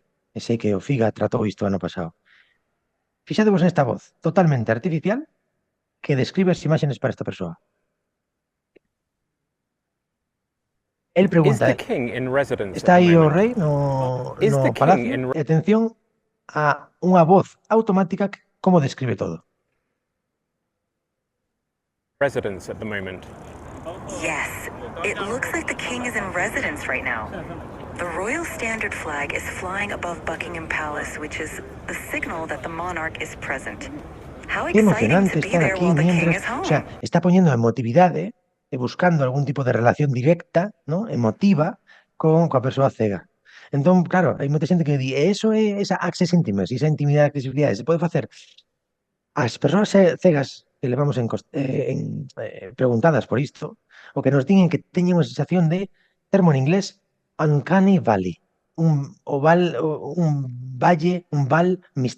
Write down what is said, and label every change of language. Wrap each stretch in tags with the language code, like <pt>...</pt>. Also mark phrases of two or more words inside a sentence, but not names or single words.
<gl>E sei que o FIGA tratou isto ano pasado. Fixadevos nesta voz totalmente artificial que describe as imágenes para esta persoa. El pregunta, está aí o rei no palacio? E atención a unha voz automática que como describe todo.</gl> <en>Residence at the moment. Yes, it looks like the king is in residence right now. The Royal Standard flag is flying above Buckingham Palace, which is a signal that the monarch is present. How</en> <es>Que</es> <en>exciting</en> <es>emocionante</es> <en>to be</en> <es>estar</es> <en>there</en> <es>aquí</es> <en>while the king</en> <es>mientras,</es> <en>is home.</en> <es>o sea,</es> <gl>está poñendo a emotividade e buscando algún tipo de relación directa, ¿no? Emotiva coa persoa cega. Entón, claro, hai moita xente que di, eso é esa</gl> <en>access intimacy,</en> <gl>esa intimidade, accesibilidade, se pode facer. As persoas cegas que levamos preguntadas por isto, o que nos digan que teñen unha sensación de termo en inglés</gl> <en>uncanny valley,</en> <gl>un val misterioso.</gl>